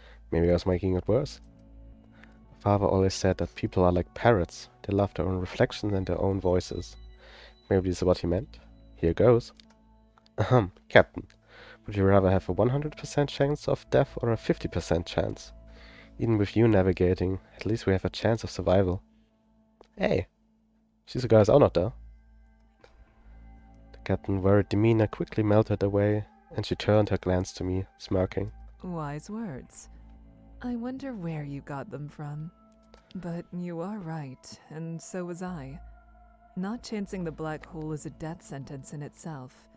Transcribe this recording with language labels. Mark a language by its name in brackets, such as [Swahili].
[English] Maybe I was making it worse. Father always said that people are like parrots. They love their own reflections and their own voices. Maybe this is what he meant. Here goes. Ahem, Captain. Would you rather have a 100% chance of death or a 50% chance? Even with you navigating, at least we have a chance of survival. [German] Hey, Shizuka is auch noch da. [English] The captain's worried demeanor quickly melted away, and she turned her glance to me, smirking. Wise words. I wonder where you got them from. But you are right, and so was I. Not chancing the black hole is a death sentence in itself.